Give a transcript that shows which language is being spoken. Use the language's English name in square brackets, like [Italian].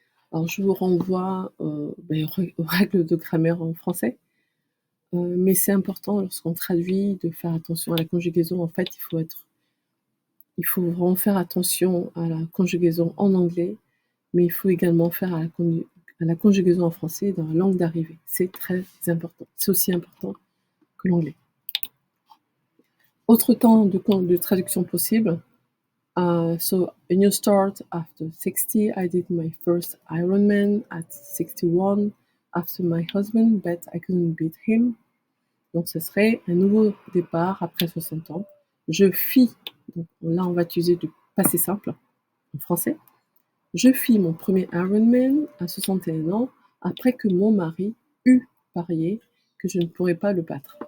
[French] Alors je vous renvoie aux règles de grammaire en français, mais c'est important lorsqu'on traduit de faire attention à la conjugaison. En fait, il faut vraiment faire attention à la conjugaison en anglais, mais il faut également faire à la conjugaison en français dans la langue d'arrivée. C'est très important. C'est aussi important que l'anglais. Autre temps de traduction possible. [English] So, a new start after 60. I did my first Ironman at 61 after my husband, but I couldn't beat him. [French] Donc, ce serait un nouveau départ après 60 ans. Je fis, donc là, on va utiliser du passé simple en français. Je fis mon premier Ironman à 61 ans après que mon mari eut parié que je ne pourrais pas le battre.